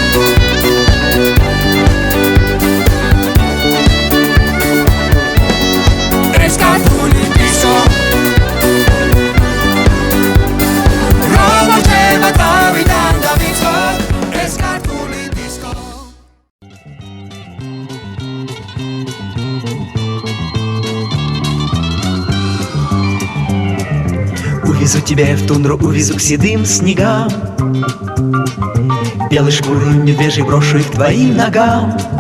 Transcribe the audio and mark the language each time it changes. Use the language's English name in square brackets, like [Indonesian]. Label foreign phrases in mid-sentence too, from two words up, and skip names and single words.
[Georgian] ეს ქართული დისკო რომ მარჩება თავიდან დავიწყოთ ეს ქართული დისკო [Russian] Увезу тебя в тундру, увезу к седым снегам, белой шкуры медвежьей брошу их к твоим ногам.